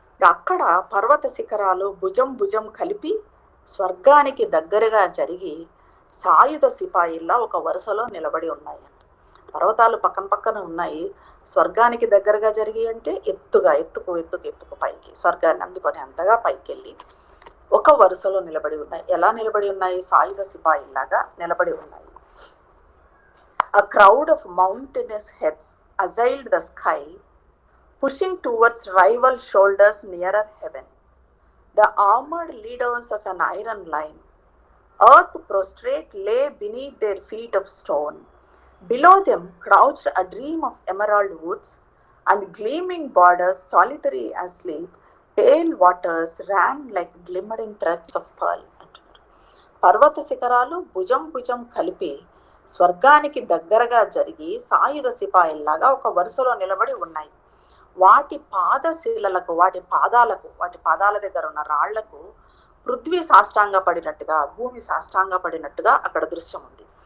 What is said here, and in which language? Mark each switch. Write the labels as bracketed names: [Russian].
[Telugu] అక్కడ పర్వత శిఖరాలు భుజం భుజం కలిపి స్వర్గానికి దగ్గరగా జరిగి సాయుధ సిపాయిల్లా ఒక వరుసలో నిలబడి ఉన్నాయి. పర్వతాలు పక్కన పక్కన ఉన్నాయి. స్వర్గానికి దగ్గరగా జరిగి అంటే ఎత్తుకు పైకి స్వర్గాన్ని అందుకొని అంతగా పైకి వెళ్ళి ఒక వరుసలో నిలబడి ఉన్నాయి. ఎలా నిలబడి ఉన్నాయి? సాయుధ సిపాయిల్లాగా నిలబడి ఉన్నాయి. [English] A crowd of mountainous heads assailed the sky, pushing towards rival shoulders nearer heaven. The armored leaders of an iron line, earth prostrate, lay beneath their feet of stone. Below them crouched a dream of emerald woods and gleaming borders, solitary asleep. Pale waters ran like glimmering threads of pearl. [Telugu] పర్వత శిఖరాలు భుజం భుజం కలిపి స్వర్గానికి దగ్గరగా జరిగి సాయుధ సిపాయిల్లాగా ఒక వరుసలో నిలబడి ఉన్నాయి. వాటి పాదశీలలకు, వాటి పాదాల దగ్గర ఉన్న రాళ్లకు పృథ్వీ సాష్టాంగ పడినట్టుగా, భూమి సాష్టాంగ పడినట్టుగా అక్కడ దృశ్యం ఉంది.